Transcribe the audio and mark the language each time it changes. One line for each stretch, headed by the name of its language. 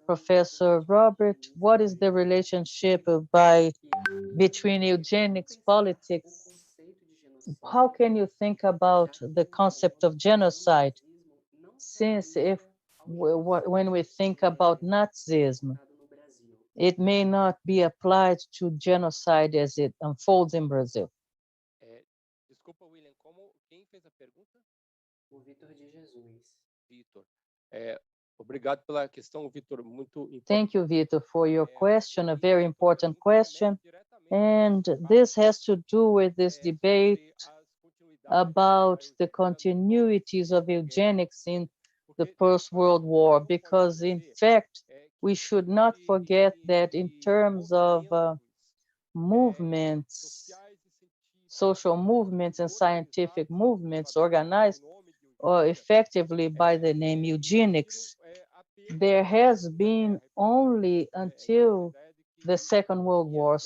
English: Professor Robert, what is the relationship between eugenics politics? How can you think about the concept of genocide? Since when we think about Nazism, it may not be applied to genocide as it unfolds in Brazil.
Portuguese: Desculpa, William, quem fez a pergunta? O Vitor de Jesus. Vitor. Obrigado pela questão, Vitor, muito importante.
English: Thank you, Vitor, for your question, a very important question. And this has to do with this debate about the continuities of eugenics in the post-World War, because in fact, we should not forget that in terms of movements, social movements and scientific movements organized effectively by the name eugenics, there has been only until the Second World War.